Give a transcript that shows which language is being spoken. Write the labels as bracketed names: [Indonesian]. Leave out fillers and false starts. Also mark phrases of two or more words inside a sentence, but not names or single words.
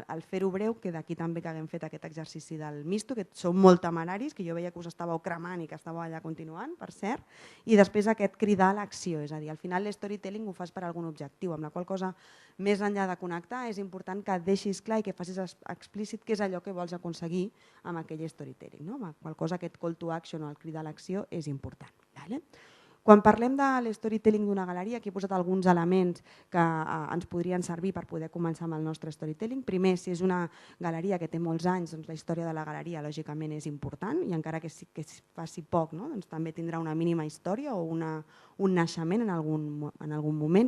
[Catalan] El fer-ho breu, que d'aquí també que haguem fet aquest exercici del misto, que sou molt temeraris, que jo veia que us estàveu cremant i que estàveu allà continuant, per cert, i després aquest cridar a l'acció, és a dir, al final l'storytelling ho fas per algun objectiu, amb la qual cosa més enllà de connectar és important que deixis clar i que facis explícit què és allò que vols aconseguir amb aquell storytelling. Amb la qual cosa aquest [English] call to action [Catalan] o el cridar a l'acció és important. Quan parlem de l'storytelling d'una galeria, aquí he posat alguns elements que ens podrien servir per poder començar amb el nostre storytelling. Primer, si és una galeria que té molts anys, doncs la història de la galeria lògicament és important i encara que es faci poc, doncs també tindrà una mínima història o un naixement en algun moment.